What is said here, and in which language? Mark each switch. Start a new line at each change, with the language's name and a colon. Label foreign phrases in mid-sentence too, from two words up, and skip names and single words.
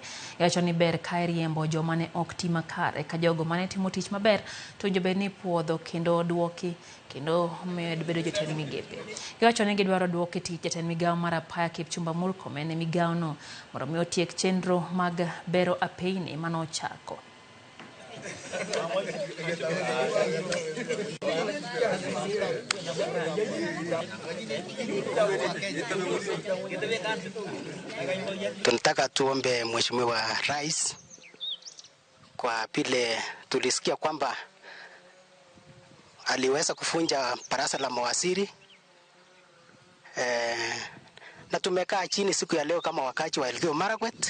Luo (Kenya and Tanzania): Iwacho ni ber ka riembo joma ne ok ti makare ka jogo mane timo tich maber to jobed ni puodho kendo duoki kendo med bedo jotend migepe. Iwacho ni gidwaro duoki tich jatend migawo mar apaya Kipchumba Murkomen e migawo no mondo mi otiek chenro mag bero apeyni mane ochako.
Swahili: Tunataka tuombe Mheshimiwa Rais kwa vile tulisikia kwamba aliweza kufunja baraza la mawaziri na tumekaa chini siku ya leo kama wakazi wa Elgeyo Marakwet.